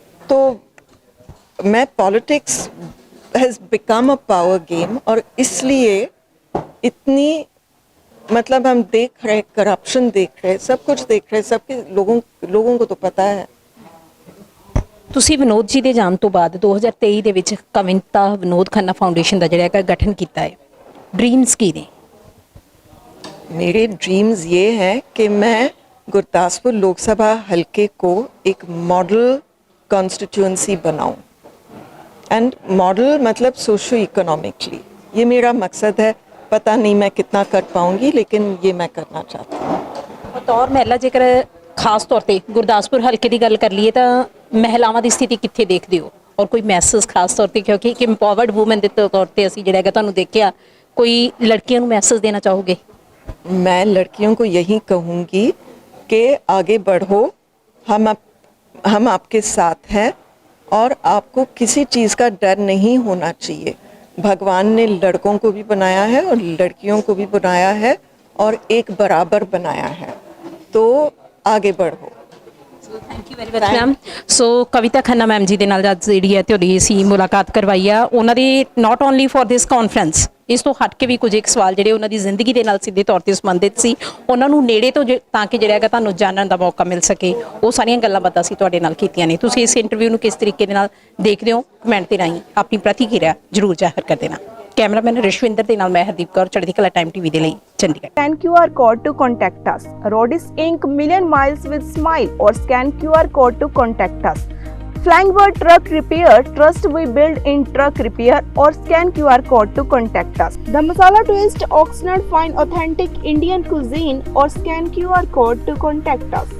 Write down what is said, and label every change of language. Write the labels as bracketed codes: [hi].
[hi] तो मैं [en] politics has become a power game, [hi] और इसलिए इतनी मतलब हम देख रहे, करप्शन देख रहे, सब कुछ देख रहे, सबके लोगों को तो पता है। [pa] ਤੁਸੀਂ ਵਿਨੋਦ ਜੀ ਦੇ ਜਾਣ ਤੋਂ ਬਾਅਦ 2023 ਦੇ ਵਿੱਚ ਕਵਿਤਾ ਵਿਨੋਦ ਖੰਨਾ ਫਾਊਂਡੇਸ਼ਨ ਦਾ ਜਿਹੜਾ ਹੈਗਾ ਗਠਨ ਕੀਤਾ ਹੈ, ਡ੍ਰੀਮਸ ਕੀ ਨੇ? [hi] मेरे ड्रीम्स ये हैं कि मैं गुरदासपुर लोकसभा हलके को एक मॉडल कॉन्स्टिट्यूंसी बनाऊं। एंड मॉडल मतलब सोशो इकोनॉमिकली, ये मेरा मकसद है। पता नहीं मैं कितना कर पाऊंगी, लेकिन ये मैं करना चाहती हूँ। [pa] ਬਤੌਰ ਮਹਿਲਾ, ਜੇਕਰ ਖਾਸ ਤੌਰ ਤੇ ਗੁਰਦਾਸਪੁਰ ਹਲਕੇ ਦੀ ਗੱਲ ਕਰ ਲਈਏ ਤਾਂ ਮਹਿਲਾਵਾਂ ਦੀ ਸਥਿਤੀ ਕਿੱਥੇ ਦੇਖਦੇ ਹੋ, ਔਰ ਕੋਈ ਮੈਸੇਜ ਖਾਸ ਤੌਰ ਤੇ, ਕਿਉਂਕਿ ਇੱਕ ਇੰਪਾਵਰਡ ਵੂਮਨ ਦੇ ਤੌਰ ਤੇ ਅਸੀਂ ਜਿਹੜਾ ਹੈਗਾ ਤੁਹਾਨੂੰ ਦੇਖਿਆ, ਕੋਈ ਲੜਕੀਆਂ ਨੂੰ ਮੈਸੇਜ ਦੇਣਾ ਚਾਹੋਗੇ? [hi] मैं लड़कियों को यही कहूँगी कि आगे बढ़ो, हम आपके साथ हैं, और आपको किसी चीज़ का डर नहीं होना चाहिए। भगवान ने लड़कों को भी बनाया है और लड़कियों को भी बनाया है, और एक बराबर बनाया है। तो आगे बढ़ो। [en] Thank you very much ma'am. [pa] So Kavita Khanna ma'am ਜੀ ਦੇ ਨਾਲ ਅੱਜ ਜਿਹੜੀ ਹੈ ਤੁਹਾਡੀ ਅਸੀਂ ਮੁਲਾਕਾਤ ਕਰਵਾਈ ਆ, ਉਹਨਾਂ ਦੀ [en] not only for this conference, [pa] ਇਸ ਤੋਂ ਹਟ ਕੇ ਵੀ ਕੁਝ ਇੱਕ ਸਵਾਲ ਜਿਹੜੇ ਉਹਨਾਂ ਦੀ ਜ਼ਿੰਦਗੀ ਦੇ ਨਾਲ ਸਿੱਧੇ ਤੌਰ ਤੇ ਸੰਬੰਧਿਤ ਸੀ, ਉਹਨਾਂ ਨੂੰ ਨੇੜੇ ਤੋਂ ਤਾਂ ਕਿ ਜਿਹੜਾ ਹੈਗਾ ਤੁਹਾਨੂੰ ਜਾਣਨ ਦਾ ਮੌਕਾ ਮਿਲ ਸਕੇ, ਉਹ ਸਾਰੀਆਂ ਗੱਲਾਂ ਬਾਤਾਂ ਅਸੀਂ ਤੁਹਾਡੇ ਨਾਲ ਕੀਤੀਆਂ ਨੇ। ਤੁਸੀਂ ਇਸ ਇੰਟਰਵਿਊ ਨੂੰ ਕਿਸ ਤਰੀਕੇ ਦੇ ਨਾਲ ਦੇਖਦੇ ਹੋ, ਕਮੈਂਟ ਦੇ ਰਾਹੀਂ ਆਪਣੀ ਪ੍ਰਤੀਕਿਰਿਆ ਜ਼ਰੂਰ ਜ਼ਾਹਰ ਕਰ ਦੇਣਾ। ਕੈਮਰਾਮੈਨ ਰਿਸ਼ਵਿੰਦਰ ਦੇ ਨਾਲ ਮੈਂ ਹਰਦੀਪ ਕੌਰ, ਚੜ੍ਹਦੀ ਕਲਾ ਟਾਈਮ ਟੀਵੀ ਦੇ ਲਈ Chandigarh. [en] Scan QR code to contact us. Rodis Inc. Million Miles with Smile or scan QR code to contact us. Flying Bird Truck Repair, trust we build in truck repair or scan QR code to contact us. The Masala Twist, Oxnard Fine Authentic Indian Cuisine or scan QR code to contact us.